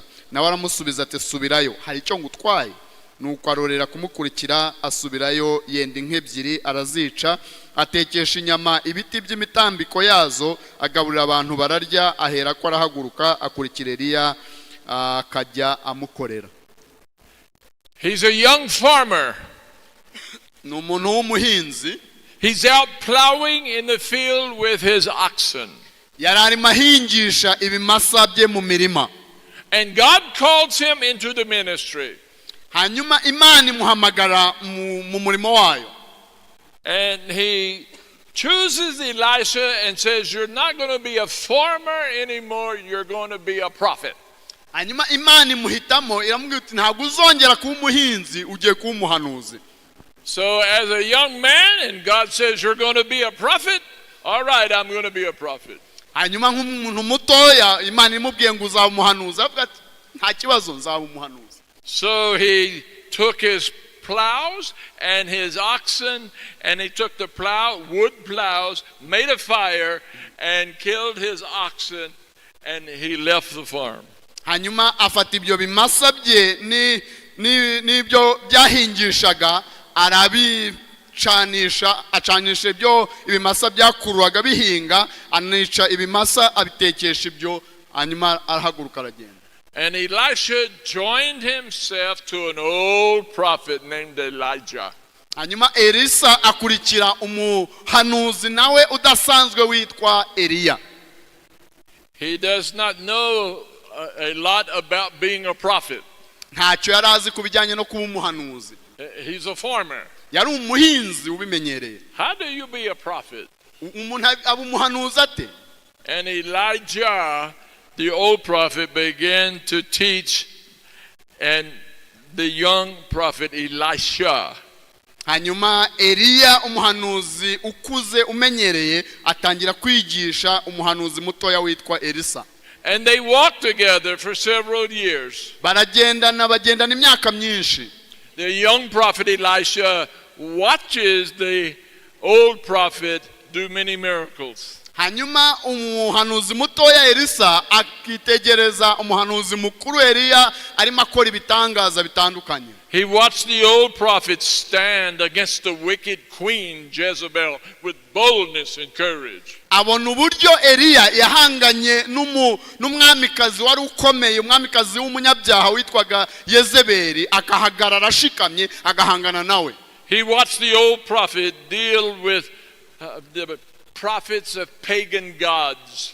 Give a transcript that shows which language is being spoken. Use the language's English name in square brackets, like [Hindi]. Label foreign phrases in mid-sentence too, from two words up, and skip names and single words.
[Kinyarwanda] Nawe aramusubiza ati subirayo, hari icyo ngutwaye? Nuko arorera kumukurikira asubirayo, yenda inka ebyiri arazica, atekesha inyama ibiti by'imitambiko yazo, agaburira abantu bararya, ahera ko arahaguruka akurikira Eliya akajya amukorera. [English] He's a young farmer. [Kinyarwanda] N'umuntu w'umuhinzi. [English] He's out plowing in the field with his oxen. [Kinyarwanda] Yarari mahingisha ibimasa bye mu mirima. [English] And God calls him into the ministry. [Kinyarwanda] Hanyuma Imana imuhamagara mu murimo wayo. [English] And he chooses Elisha and says, you're not going to be a farmer anymore, you're going to be a prophet. [Kinyarwanda] hanyuma imana imuhitamo iramubwira iti ntabwo uzongera kuba umuhinzi ugiye kuba umuhanuzi. [English] So as a young man, and God says you're going to be a prophet, all right, I'm going to be a prophet. [Kinyarwanda] hanyuma nk'umuntu mutoya imana imubwiye ngo uzaba umuhanuzi, avuga ati nta kibazo nzaba umuhanuzi. [English] So he took his plows and his oxen, and he took the wood plows, made a fire, and killed his oxen, and he left the farm. [Kinyarwanda] hanyuma afata ibyo bimasa bye n'ibyo byahingishaga acanisha ibyo ibimasa byakururaga bihinga, anica ibimasa abitekesha ibyo, hanyuma arahaguruka aragenda. [English] And Elisha joined himself to an old prophet named Elijah. [Kinyarwanda] hanyuma Elisa akurikira umuhanuzi nawe udasanzwe witwa Eliya. [English] He does not know a lot about being a prophet. [Kinyarwanda] ntacyo yari azi ku bijyanye no kuba umuhanuzi. [English] He's a farmer. [Kinyarwanda] yari umuhinzi ubimenyereye. [English] How do you be a prophet? [Kinyarwanda] umuntu aba umuhanuzi ate? [English] And Elijah, the old prophet, began to teach, and the young prophet Elisha. [Kinyarwanda] hanyuma Eliya umuhanuzi ukuze umenyereye atangira kwigisha umuhanuzi mutoya witwa Elisa. [English] And they walked together for several years. [Kinyarwanda] bagendana imyaka myinshi. [English] The young prophet Elisha watches the old prophet do many miracles. [Kinyarwanda] hanyuma umuhanuzi mutoya Elisa akitegereza umuhanuzi mukuru Eliya arimo akora ibitangaza bitandukanye. [English] He watched the old prophet stand against the wicked queen Jezebel with boldness and courage. [Kinyarwanda] abona uburyo Eliya yahanganye n'umwamikazi wari ukomeye, umwamikazi w'umunyabyaha witwaga Yezebeli, akahagarara ashikamye agahangana nawe. [English] He watched the old prophet deal with the prophets of pagan gods.